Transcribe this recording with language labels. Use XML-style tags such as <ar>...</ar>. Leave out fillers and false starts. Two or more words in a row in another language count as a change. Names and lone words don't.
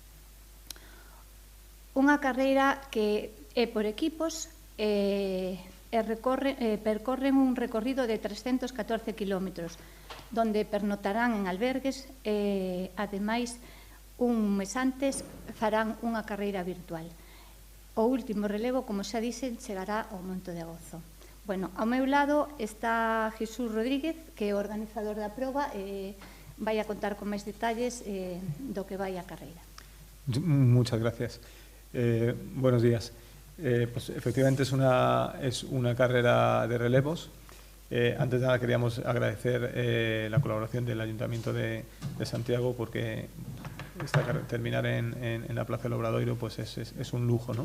<gl>Unha carreira que é por equipos e percorren un recorrido de 314 kilómetros, donde pernotarán en albergues e, ademais, un mes antes farán unha carreira virtual. O último relevo, como xa dixen, chegará ao Monte de Gozo. Bueno, ao meu lado está Jesús Rodríguez, que é o organizador da proba e vai a contar con máis detalles do que vai a carreira.</gl> <es>Muchas gracias. Buenos días. Pues efectivamente es una carrera de relevos. Antes de nada queríamos agradecer la colaboración del Ayuntamiento de Santiago, porque terminar en la Plaza del Obradoiro pues es un lujo, ¿no?</es>